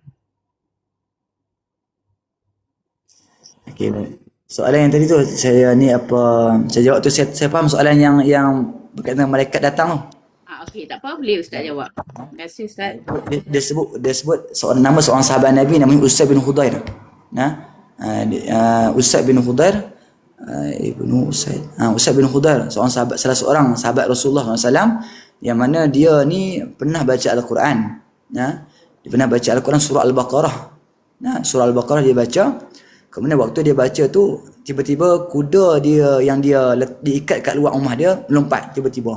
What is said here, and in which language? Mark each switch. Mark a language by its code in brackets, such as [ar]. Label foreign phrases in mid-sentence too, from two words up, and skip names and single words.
[ms] Okey. Soalan yang tadi tu saya jawab tu, saya faham soalan yang berkaitan dengan malaikat datang tu. Okey, tak apa, boleh Ustaz jawab. Terima kasih Ustaz. Dia sebut nama seorang sahabat Nabi namanya Usaid bin Khudair. Usaid bin Khudair Usaid bin Khudair, salah seorang sahabat Rasulullah SAW, yang mana dia ni pernah baca Al-Quran. Dia pernah baca Al-Quran surah Al-Baqarah. Surah Al-Baqarah dia baca. Kemudian waktu dia baca tu, tiba-tiba kuda dia yang dia diikat kat luar rumah dia melompat tiba-tiba.